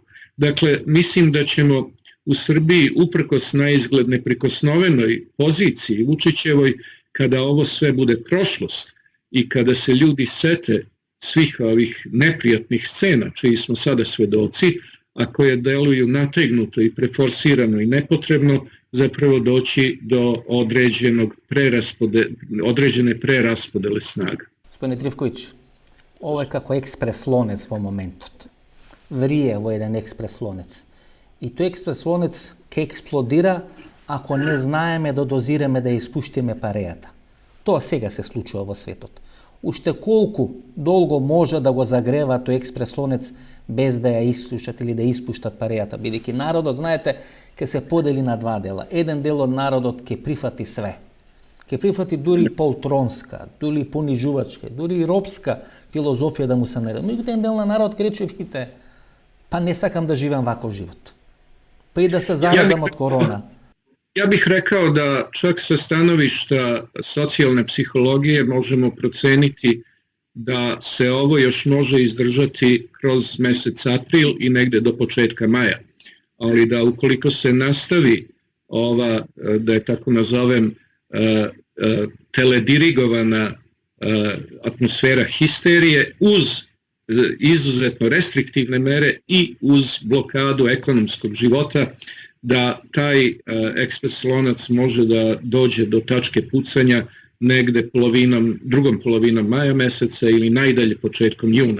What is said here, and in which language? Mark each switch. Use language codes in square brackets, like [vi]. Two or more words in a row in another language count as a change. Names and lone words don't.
[sr] Dakle, mislim da ćemo u Srbiji, uprkos naizgled neprikosnovenoj poziciji Vučićevoj, kada ovo sve bude prošlost i kada se ljudi sete svih ovih neprijatnih scena čiji smo sada svedoci, a koje deluju nategnuto i preforsirano i nepotrebno, zapravo doći do određene preraspodele snaga. [mk] Gospodine Trifković, ово е како експрес лонец во моментот. [sr] Vrije ovo jedan ekspres lonec. [mk] И тоа експрес лонец ќе експлодира ако не знаеме да dozirаме да изпуштиме парејата. Тоа сега се случува во светот. Уште колку долго може да го загрева тој експрес лонец без да ја исклучат или да испуштат парејата, бидејќи народот, знаете, ќе се подели на два дела. Еден дел од народот ќе прифати све. Ќе прифати дури и полтронска, дури и понижувачка, дури и робска филозофија да му се нареди. Меѓутоа, дел на народ ќе рече, видите, па не сакам да живеам ваков живот. Па и да се заразам од корона. [sr] Ja bih rekao da čak sa stanovišta socijalne psihologije možemo proceniti da se ovo još može izdržati kroz mesec april i negde do početka maja. Ali da ukoliko se nastavi ova, da je tako nazovem, teledirigovana atmosfera histerije uz izuzetno restriktivne mere i uz blokadu ekonomskog života, da taj ekspres lonac može da dođe do tačke pucanja negde drugom polovinom maja meseca ili najdalje početkom juna.